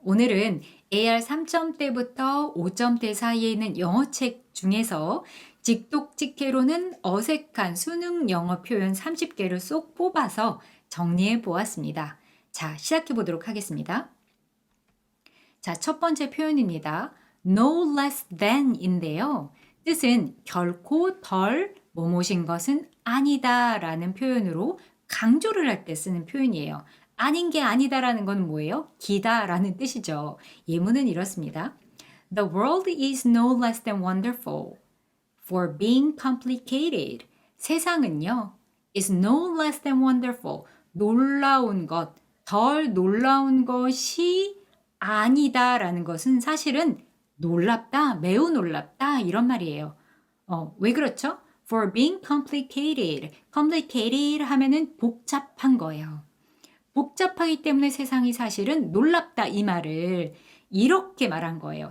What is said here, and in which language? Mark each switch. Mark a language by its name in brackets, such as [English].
[Korean] 오늘은 AR 3점대부터 5점대 사이에 있는 영어책 중에서 직독직해로는 어색한 수능 영어 표현 30개를 쏙 뽑아서 정리해 보았습니다. 자, 시작해 보도록 하겠습니다. 자, 첫 번째 표현입니다. No less than인데요. 뜻은 결코 덜 뭐뭐신 것은 아니다 라는 표현으로 강조를 할 때 쓰는 표현이에요. 아닌 게 아니다라는 건 뭐예요? 기다라는 뜻이죠. 예문은 이렇습니다. [English] The world is no less than wonderful for being complicated. 세상은요, is no less than wonderful. [Korean] 놀라운 것, 덜 놀라운 것이 아니다라는 것은 사실은 놀랍다, 매우 놀랍다 이런 말이에요. 왜 그렇죠? [English] For being complicated. [Korean] complicated 하면은 복잡한 거예요. 복잡하기 때문에 세상이 사실은 놀랍다 이 말을 이렇게 말한 거예요.